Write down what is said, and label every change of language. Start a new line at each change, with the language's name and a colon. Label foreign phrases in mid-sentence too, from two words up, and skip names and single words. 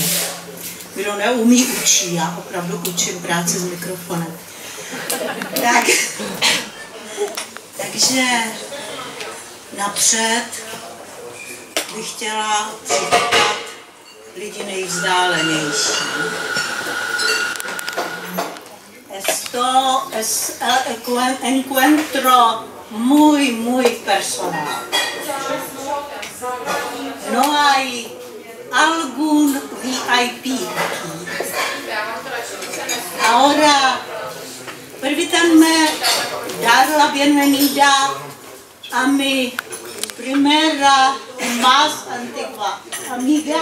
Czech: Kdo neumí, učí, já opravdu učím práci s mikrofonem. Takže napřed bych chtěla přivítat lidi nejvzdálenější.
Spanish: Esto es el encuentro muy personal. No hay algún VIP. Ahora, permítanme dar la bienvenida a mi primera más antigua amiga.